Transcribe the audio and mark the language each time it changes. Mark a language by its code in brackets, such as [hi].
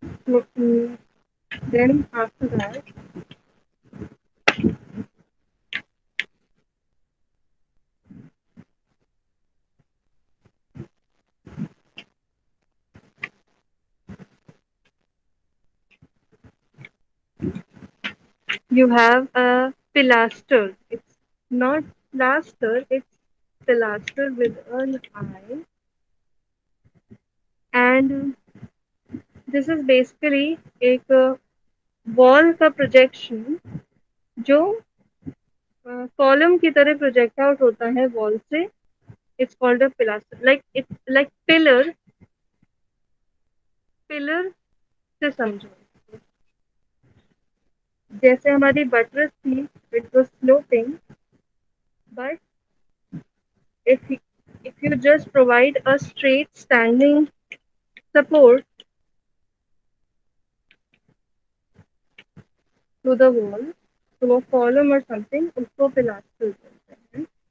[en] Then after that, you have a pilaster. It's not plaster, it's pilaster with an I. And this is basically [hi] एक wall का projection जो column की तरह project out होता है wall से. [en] It's called a pilaster. Like it's like pillar. [hi] Pillar से समझो, जैसे हमारी बटरस थी, it was sloping, [en] but if if you just provide a straight standing support to the wall, to a column or something, [hi] उसको पिलास्टर बोलते हैं.